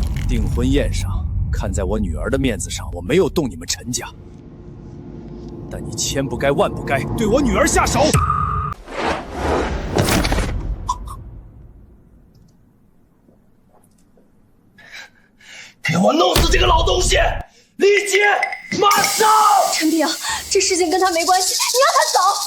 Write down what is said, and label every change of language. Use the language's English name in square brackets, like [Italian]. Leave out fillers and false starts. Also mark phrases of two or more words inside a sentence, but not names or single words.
[Chinese] 訂婚宴上，看在我女兒的面子上，我没有动你们陈家。但你千不该萬不該對我女兒下手。給我弄死這個老東西！立即，馬上！陳平，這事情跟他沒關係，你讓他走。